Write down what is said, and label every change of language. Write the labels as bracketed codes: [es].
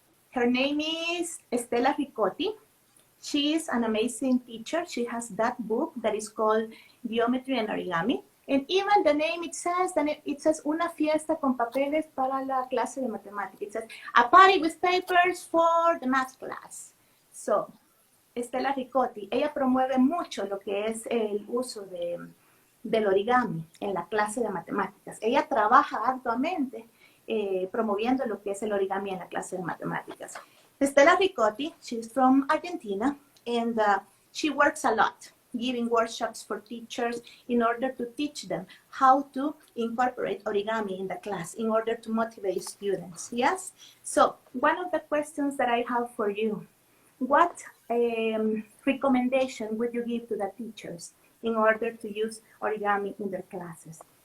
[en] Her name is Estela Ricotti. She is an amazing teacher. She has that book that is called Geometry and Origami. And even the name, it says [es] una fiesta con papeles para la clase de matemática. [en] It says a party with papers for the math class. [es] So, Estela Ricotti, ella promueve mucho lo que es el uso del origami en la clase de matemáticas. Ella trabaja arduamente promoviendo lo que es el origami en la clase de matemáticas. [en] Estela Ricotti, she's from Argentina, and she works a lot giving workshops for teachers in order to teach them how to incorporate origami in the class in order to motivate students. Yes? So one of the questions that I have for you, what recommendation would you give to the teachers in order to use origami in their classes?